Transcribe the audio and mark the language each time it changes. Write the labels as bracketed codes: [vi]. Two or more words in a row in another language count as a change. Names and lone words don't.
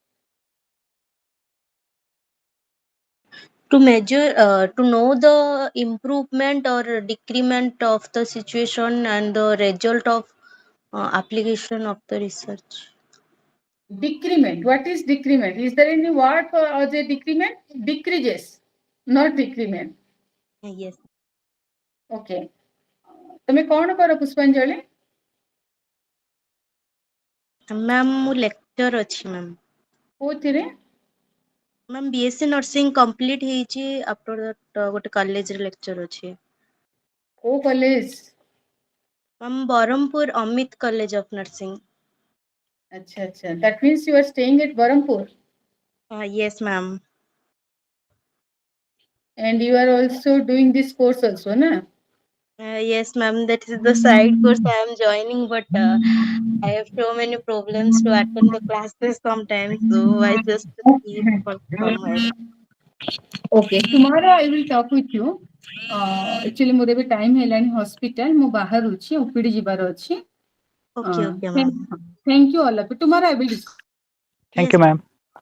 [en] To measure, to know the improvement or decrement of the situation and the result of application of the research. Decrement. What is decrement? Is there any word for the decrement? Decreases, not decrement. Yes. [or] Okay. ତମେ କଣ କର ପୁଷ୍ପାଞ୍ଜଳି? ମ୍ୟାମ୍ ମୁଁ ଲେକ୍ଚର ଅଛି ମ୍ୟାମ୍। କୋଉଥିରେ? ମ୍ୟାମ୍ [en] BSc nursing complete [or] ହେଇଛି, [en] after that [or] ଗୋଟେ କଲେଜରେ ଲେକ୍ଚର ଅଛି। କୋଉ କଲେଜ? ମ୍ୟାମ୍ ବରହମପୁର ଅମିତ କଲେଜ ଅଫ୍ ନର୍ସିଂ। ଆଚ୍ଛା ଆଚ୍ଛା। [en] That means you are staying at Barampur. Yes ma'am. And you are also doing this course also, na? Yes ma'am, that is the side course I am joining, but I have so many problems to attend the classes sometimes, so I just keep for somewhere. Okay, tomorrow I will talk with you. [or] Actually ମୋର ଏବେ ଟାଇମ ହେଲାଣି ହସ୍ପିଟାଲ, ମୁଁ ବାହାରୁଛି, ଓପିଡି ଯିବାର ଅଛି। [en] Okay ma'am. Thank you all of you. Tomorrow I will discuss. Thank Yes, you, ma'am.